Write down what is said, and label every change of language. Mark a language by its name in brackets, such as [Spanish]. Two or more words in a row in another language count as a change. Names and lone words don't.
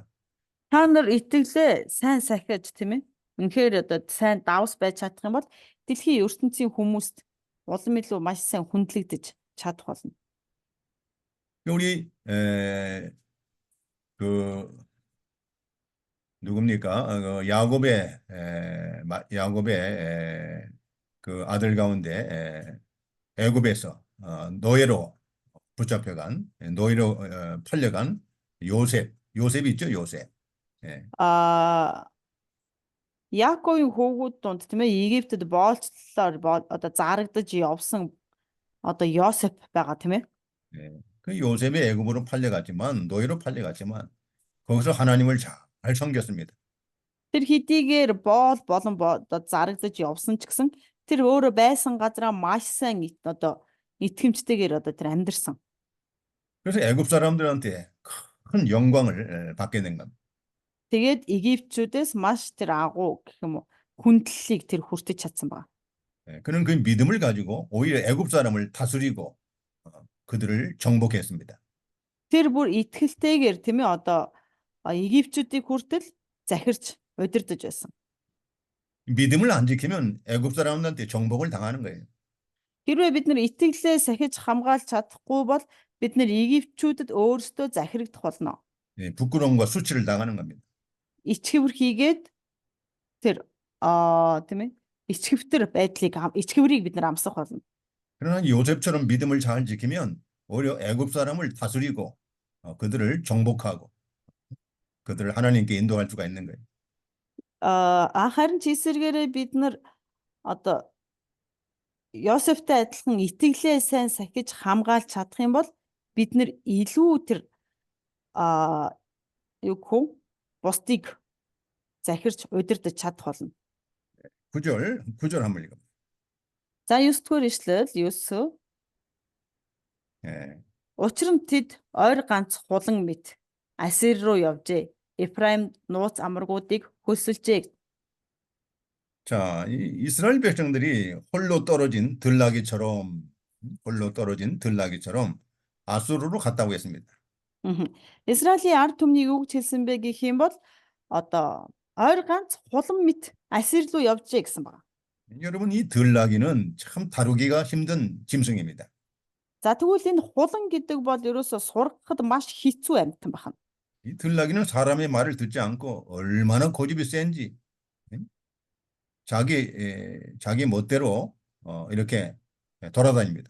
[Mongolian] Та нар итгэлээ сайн сахиж тийм ээ үнэхээр одоо сайн давс байж чадах юм бол дэлхийн ертөнцийн хүмүүст улам илүү маш сайн хүндлэгдэж чадах болно. [Korean] 우리 누굽니까? 야곱의 그 아들 가운데 애굽에서 노예로 팔려간 요셉이 있죠, 요셉. [Mongolian] Яаковын хүүгүүд донд тийм ээ Египтэд боолчлолоор одоо зарагдаж явсан одоо Йосеф байгаа тийм ээ. [Korean] 그 요셉이 애굽으로 노예로 팔려갔지만 거기서 하나님을 잘 섬겼습니다. [Mongolian] Тэр хэдийгээр болон одоо зарагдаж явсан ч гэсэн тэр өөрөө байсан газараа маш сайн одоо итгэмжтэйгээр одоо тэр амьдэрсэн. [Korean] 그래서 애굽 사람들한테 큰 영광을 받게 된 겁니다. [Mongolian] Тэгээд Египчүүдээс маш тэр агуу гэх юм уу хүндлэлийг тэр хүртэж чадсан байна. [Korean] 그는 그 믿음을 가지고 오히려 애굽 사람을 다스리고 그들을 정복했습니다. [Mongolian] Тэр бүр итгэлтэйгээр тийм ээ одоо Египчүүдийг хүртэл захирч удирдах байсан. [Korean] 믿음을 안 지키면 애굽 사람들한테 정복을 당하는 거예요. [Mongolian] Хэрвээ бид нар итгэлээ сахиж хамгаалж чадахгүй бол бид нар Египчүүдэд өөрсдөө захирагдах болно. [Korean] 부끄러움과 수치를 당하는 겁니다. [Mongolian] Ичгэвэр хийгээд тэр тийм ээ ичгэврийг бид нар амсах болно. [Korean] 그러나 요셉처럼 믿음을 잘 지키면 오히려 애굽 사람을 다스리고 그들을 정복하고 그들을 하나님께 인도할 수가 있는 거예요. [Mongolian] Харин ч эсвэргээрээ бид нар одоо Йосефтэй адилхан итгэлээ сайн сахиж хамгаалж чадах юм бол бид нар илүү тэр бусдыг захирч удирдах чадах болно. [Korean] 9절 한번 읽어봐요. [Mongolian] За 9-р ишлэл 9. [Korean] 예. [Mongolian] Учир нь тэд ойр ганц хулан мэт Асир руу явжээ. Эфраим нууц амаргуудыг хөлсөлжээ. [Korean] 자, 이스라엘 백성들이 홀로 떨어진 들나귀처럼 아수르로 갔다고 했습니다. [Mongolian] Израилийн ард түмнийг юу гэж хэлсэн бэ гэх юм бол одоо ойр ганц хулан мэт Асир руу явжээ гэсэн байна. [Korean] 여러분, 이 들나귀는 참 다루기가 힘든 짐승입니다. [Mongolian] За тэгвэл энэ хулан гэдэг бол ерөөсө сургахад маш хэцүү амьтан байна. [Korean] 이 들나귀는 사람의 말을 듣지 않고 얼마나 고집이 센지 자기 멋대로 이렇게 돌아다닙니다.